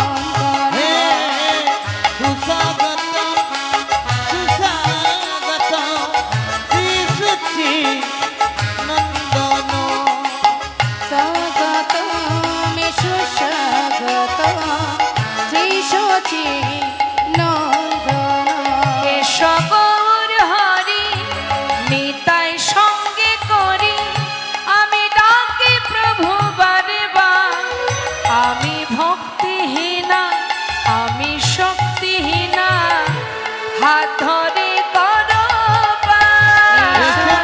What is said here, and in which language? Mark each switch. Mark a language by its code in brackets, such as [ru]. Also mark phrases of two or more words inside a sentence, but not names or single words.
[sa] सुस्वागतं सुस्वागतं श्री सच्चिदानंदन स्वागतं सुस्वागतं श्री सच्चिदानंदना [bn] সকর হরি নিতাই সঙ্গে করি আমি ডাকি প্রভু বারে বার আমি ভক্তিহীনা আমি শক্তিহীনা হাত ধরে করো পার।